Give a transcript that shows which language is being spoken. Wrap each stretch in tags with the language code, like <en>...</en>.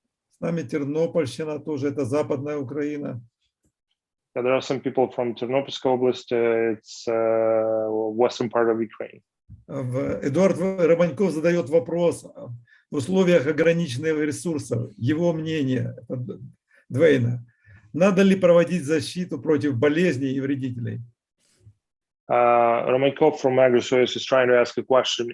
<ru>С нами Тернопольщина тоже, это западная Украина.</ru> <en>There are some people from Ternopilskaya Oblast, it's western part of Ukraine.</en> <ru>Эдуард Романьков задает вопрос в условиях ограниченных ресурсов. Его мнение, Двейна, надо ли проводить защиту против болезней и вредителей?</ru> <en>Romankov from Agrisource is trying to ask a question.</en>